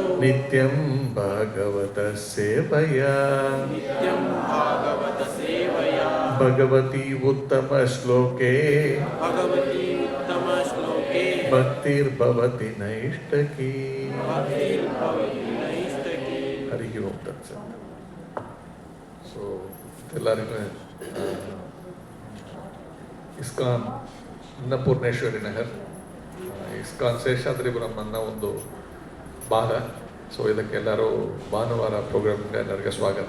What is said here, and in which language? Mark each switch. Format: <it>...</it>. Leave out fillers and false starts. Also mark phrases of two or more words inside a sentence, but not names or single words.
<sa>नित्यं भागवत सेवया नित्यं भागवत सेवया भगवति उत्तम श्लोके भगवति उत्तम श्लोके भक्तिर् भवति नैष्ठिकी भक्तिर् भवति नैष्ठिकी. हरि ॐ तत् सत्.</sa> <kn>So, ಎಲ್ಲರಿಗೂ ಇಸ್ಕಾನ್ ಅನ್ನಪೂರ್ಣೇಶ್ವರಿ ನಗರ್ ಇಸ್ಕಾನ್ ಶೇಷಾದ್ರಿಪುರಮ್ಮನ್ನ ಒಂದು ಭಾಗ. ಸೊ ಇದಕ್ಕೆಲ್ಲರೂ ಭಾನುವಾರ ಪ್ರೋಗ್ರಾಮ್ಗೆ ಎಲ್ಲರಿಗೆ ಸ್ವಾಗತ.</kn>